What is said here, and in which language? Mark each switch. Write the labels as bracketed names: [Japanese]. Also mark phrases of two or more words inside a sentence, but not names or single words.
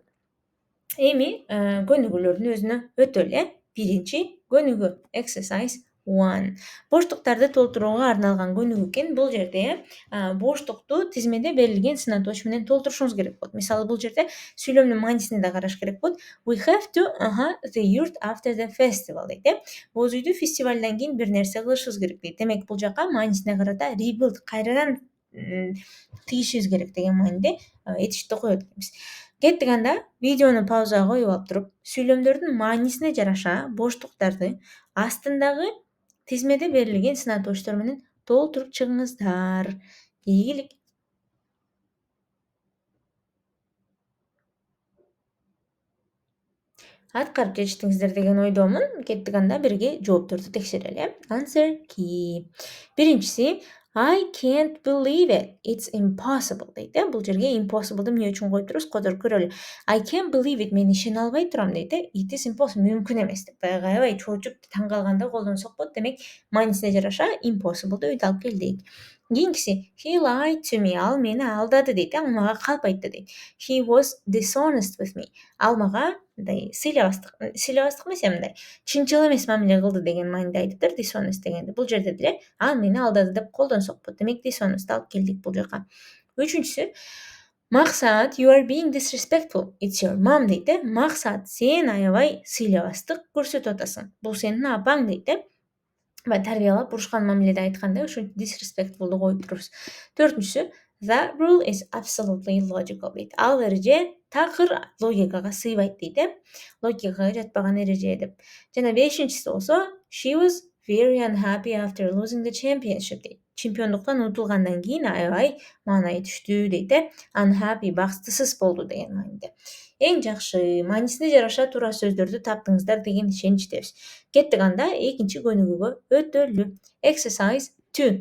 [Kyrgyz] Эми көнүгүүлөрдүн өзүнө өтөлү. Биринчи көнүгүү exercise 1. Боштуктарды толтурууга арналган көнүгүү экен. Бул жерде боштукту тизмеде берилген сын атооч менен толтурушуңуз керек болот. Мисалы бул жерде сүйлөмдүн маанисине да караш керек болот. [English] We have to the yurt after the festival дейт. [Kyrgyz] Боз үйдү фестивалдан кийин бир нерсе кылышыбыз керек дейт. Демек бул жака маанисине карата rebuild кайрадан тигишибиз керек деген мааниде этишти коет экенбиз. Кеттик анда видеону паузага коюп алып туруп, сүйлөмдөрдүн маанисине жараша боштуктарды астындагы тизмеде берилген сынатылыштар менен толтуруп чыгыңыздар. Ийгилик. Аткарып жетиштиңиздер деген ойдомун. Кеттик анда бирге жоопторду текшерели. [English] Answer key. Биринчиси I can't believe it. It's impossible [Kyrgyz] дейт. Бул жерге impossible'ды эмне үчүн коюп турубуз? Которуп көрөлү. [English] I can't believe it. [Kyrgyz] Мен ишене албай турам дейт. [English] It is impossible. [Kyrgyz] Мүмкүн эмес деп. Баягы аябай чоочуп таң калганда колдонсок болот. Демек, маанисине жараша impossible'ды үйдө алып келдик. Кийинкиси [English] he lied to me. [Kyrgyz] Ал мени алдады дейт. Ал мага калп айтты дейт. [English] He was dishonest with me. [Kyrgyz] Ал мага мындай сыйлабастык эмес, мындай чынчыл эмес мамиле кылды деген мааниде айтыптыр dishonest дегенди. Бул жерде деле ал мени алдады деп колдонсок болот. Демек dishonest алып келдик бул жака. Үчүнчүсү Максат, [English] you are being disrespectful. It's your mom дейт. [Kyrgyz] Максат, сен аябай сыйлабастык көрсөтүп атасың. Бул сенин апаң дейт. Баягы тарбиялап бурушкан мамиледе айтканда ушинтип disrespectful'ду коюп турубуз. [English] Төртүнчүсү That rule is absolutely logical дейт. [Kyrgyz] Ал эреже такыр логикага сыйбайт дейт. Логикага жатпаган эреже деп. Жана бешинчиси болсо [English] She was very unhappy after losing the championship дейт. [Kyrgyz] Чемпиондуктан утулгандан кийин аябай маанайы түштү дейт. Unhappy бакытсыз болду деген мааниде. Эң жакшы, маанисине жараша туура сөздөрдү таптыңыздар деген ишеничтебиз. Кеттик анда экинчи көнүгүүгө өтөлү. [English] Exercise 2.